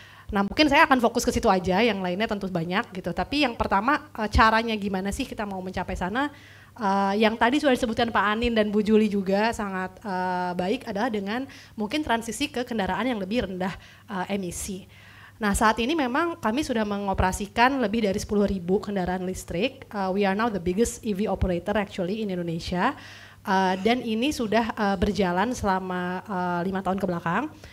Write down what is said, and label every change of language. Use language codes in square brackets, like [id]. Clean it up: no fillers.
[id] Nah, mungkin saya akan fokus ke situ aja, yang lainnya tentu banyak gitu, tapi yang pertama caranya gimana sih kita mau mencapai sana. Yang tadi sudah disebutkan Pak Anin dan Bu Juli juga sangat baik adalah dengan mungkin transisi ke kendaraan yang lebih rendah emisi. Nah, saat ini memang kami sudah mengoperasikan lebih dari 10.000 kendaraan listrik. [en] We are now the biggest EV operator actually in Indonesia. [id] Dan ini sudah berjalan selama 5 tahun ke belakang.